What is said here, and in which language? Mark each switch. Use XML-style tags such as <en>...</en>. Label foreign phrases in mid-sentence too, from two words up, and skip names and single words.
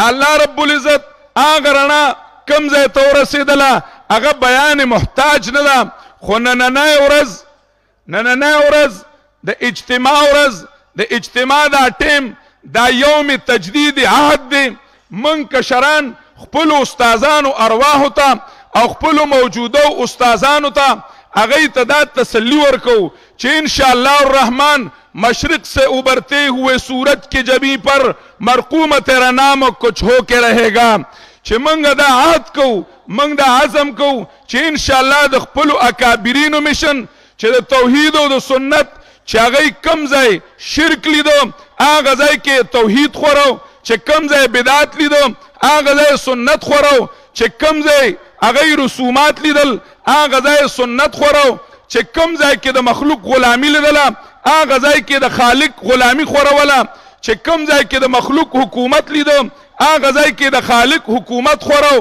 <ar>الله رب العزت</ar> <ps>هغه رڼا کم ځای ته ورسېدله هغه بیان محتاج نه ده، خو نننۍ ورځ د اجتماع ورځ، د اجتماع دا ټیم دا یوم تجدید عهد دی. من کشران خپل استادانو ارواحو ته او خپل موجوده استادانو ته هغه ته دا تسلی ورکو چې</ps> <ar>ان شاء الله الرحمن</ar> <ur>مشرق سے ابھرتے ہوئے سورج کے جبیں پر مرقوم تیرا نام کچھ ہو کے رہے گا.</ur> <ps>چې منګه دا عهد کو، منګ دا عزم کو چې</ps> <ar>ان شاء الله</ar> <ps>د خپل اکابرینو مشن چې د توحید او د سنت چې هغه کم ځای شرک لیدو هغه ځای کې توحید خورو، چې کم ځای بدعت لیدو هغه ځای سنت خورو، چې کم ځای هغه رسومات لیدل هغه ځای سنت خورو، چې کم ځای کې د مخلوق غلامی لیدله هغه ځای کې د خالق غلامی خوروله، چې کم ځای کې د مخلوق حکومت لیدو هغه ځای کې د خالق حکومت خورو.</ps>